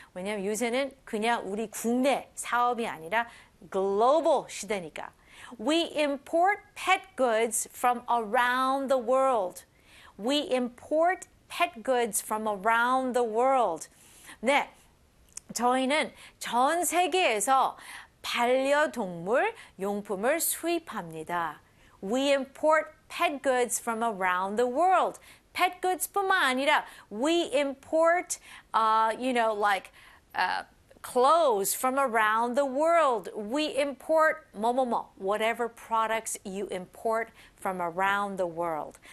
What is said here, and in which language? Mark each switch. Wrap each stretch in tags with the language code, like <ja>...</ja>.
<ko>왜냐면 요새는 그냥 우리 국내 사업이 아니라 글로벌 시대니까.</ko> <en>We import pet goods from around the world. We import pet goods from around the world.</en> <ko>네, 저희는 전 세계에서 반려동물 용품을 수입합니다.</ko> <en>We import pet goods from around the world. Pet goods</en> <ko>뿐만 아니라</ko> <en>we import, you know, like, clothes from around the world. We import 뭐뭐뭐, whatever products you import from around the world.</en>